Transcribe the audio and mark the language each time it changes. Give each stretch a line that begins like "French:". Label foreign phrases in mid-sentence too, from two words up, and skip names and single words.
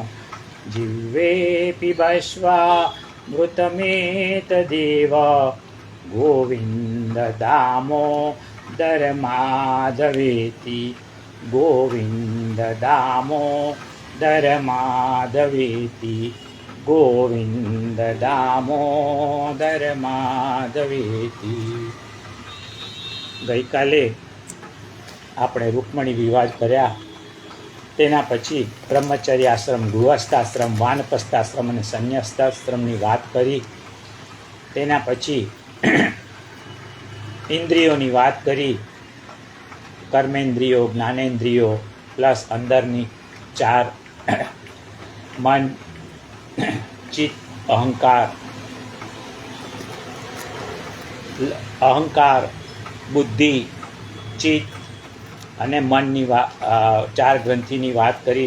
Sanskrit: जिह्वे पिबस्वामृतमेतदेव, गोविन्द दामोदर माधवेति। गोविन्द दामोदर माधवेति। गोविन्द दामोदर माधवेति।
Gujarati: ગઈકાલે આપણે રૂકમણી વિવાહ કર્યા, તેના પછી બ્રહ્મચર્યાશ્રમ, ગૃહસ્થાશ્રમ, વાનપ્રસ્થાશ્રમ અને સંન્યાસ્તાશ્રમની વાત કરી. તેના પછી ઇન્દ્રિયોની વાત કરી, કર્મેન્દ્રિયો, જ્ઞાનેન્દ્રિયો પ્લસ અંદરની ચાર, મન, ચિત્ત, અહંકાર, બુદ્ધિ, ચિત્ત અને મનની ચાર ગ્રંથિની વાત કરી.